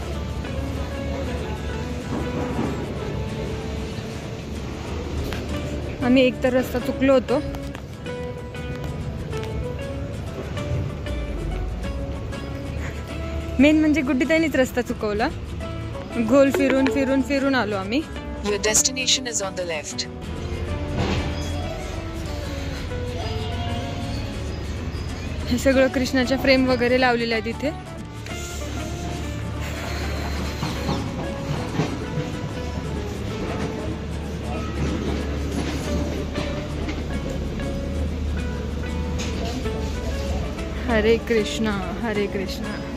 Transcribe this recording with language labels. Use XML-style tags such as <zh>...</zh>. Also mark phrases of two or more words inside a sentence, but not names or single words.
<mr>आम्ही एकतर रस्ता चुकलो होतो. मेन म्हणजे गुड्डीताईनीच रस्ता चुकवला. गोल फिरून फिरून फिरून आलो आम्ही.</mr> <en>Your destination is on the left.</en> <mr>हे सगळं कृष्णाच्या फ्रेम वगैरे लावलेल्या आहेत इथे. हरे कृष्णा हरे कृष्णा.</mr>